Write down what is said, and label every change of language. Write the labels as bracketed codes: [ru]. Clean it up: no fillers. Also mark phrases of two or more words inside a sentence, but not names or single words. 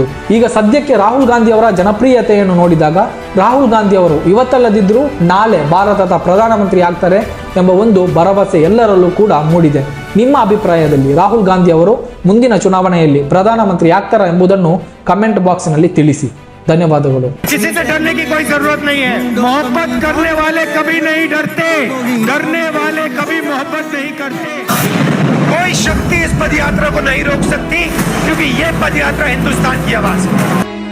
[kn] ಈಗ ಸದ್ಯಕ್ಕೆ ರಾಹುಲ್ ಗಾಂಧಿ ಅವರ ಜನಪ್ರಿಯತೆಯನ್ನು ನೋಡಿದಾಗ ರಾಹುಲ್ ಗಾಂಧಿ ಅವರು ಇವತ್ತಲ್ಲದಿದ್ರೂ ನಾಳೆ ಭಾರತದ ಪ್ರಧಾನಮಂತ್ರಿ ಆಗ್ತಾರೆ ಎಂಬ ಒಂದು ಭರವಸೆ ಎಲ್ಲರಲ್ಲೂ ಕೂಡ ಮೂಡಿದೆ. ನಿಮ್ಮ ಅಭಿಪ್ರಾಯದಲ್ಲಿ ರಾಹುಲ್ ಗಾಂಧಿ ಅವರು ಮುಂದಿನ ಚುನಾವಣೆಯಲ್ಲಿ ಪ್ರಧಾನಮಂತ್ರಿ ಆಗ್ತಾರಾ ಎಂಬುದನ್ನು [en] comment box [kn] ನಲ್ಲಿ ತಿಳಿಸಿ. ಧನ್ಯವಾದಗಳು. [hi] किसी से डरने की कोई जरूरत नहीं है. मोहब्बत करने वाले कभी नहीं डरते, डरने वाले कभी मोहब्बत नहीं करते. कोई शक्ति इस पदयात्रा को नहीं रोक सकती, क्योंकि ये पदयात्रा हिंदुस्तान की आवाज है.